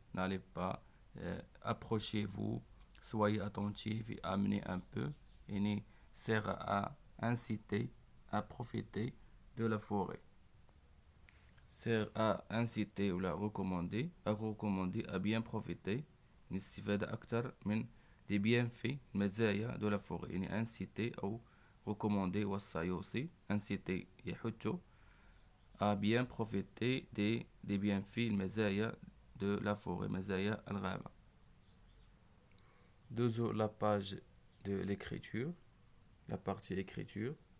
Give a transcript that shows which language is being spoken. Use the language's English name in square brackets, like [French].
[French] N'allez pas, approchez-vous, soyez attentifs et amenez un peu. يعني sert à inciter à profiter de la forêt. Sert à inciter ou la recommander à bien profiter. [Arabic] نستفاد أكثر من [French] des bienfaits مزايا de la forêt. [Arabic] يعني inciter أو recommander وصى يوصي. [French] inciter [Arabic] يحث [French] à bien profiter des bienfaits المزايا de la forêt. [Arabic] مزايا الغابة. [French] Toujours la page de l'écriture, la partie écriture.